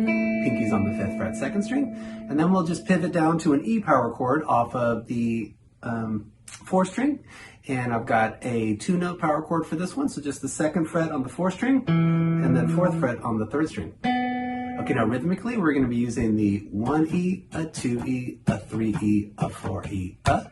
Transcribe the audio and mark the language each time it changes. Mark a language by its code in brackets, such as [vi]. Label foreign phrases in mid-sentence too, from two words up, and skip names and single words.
[en] Pinky's on the 5th fret 2nd string. And then we'll just pivot down to an E power chord off of the 4th string. And I've got a 2-note power chord for this one. So just the 2nd fret on the 4th string, and then 4th fret on the 3rd string. Okay, now rhythmically, we're going to be using the 1E, a 2E, a 3E, a 4E, a.